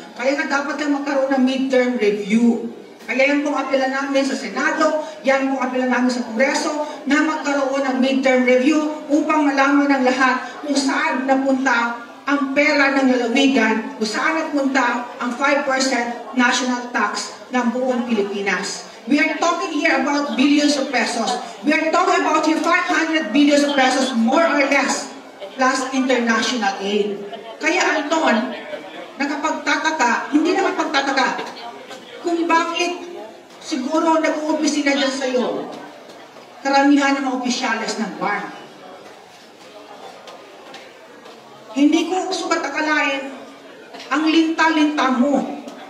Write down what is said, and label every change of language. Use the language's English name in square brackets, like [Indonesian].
[Filipino] Kaya nga dapat lang magkaroon ng midterm review. Kaya yan pong apela namin sa Senado, yan pong apela namin sa Kongreso, na magkaroon ng midterm review upang malaman ng lahat kung saan napunta ang pera ng lalawigan, kung saan napunta ang 5% national tax ng buong Pilipinas. [English] We are talking here about billions of pesos. We are talking about here 500 billions of pesos, more or less, plus international aid. [Filipino] Kaya Anton, nakapagtataka, hindi nakapagtataka, kung bakit siguro nag-uopisina dyan sa iyo, karamihan ng mga opisyales ng BARC. Hindi ko sukat akalain ang linta-linta mo.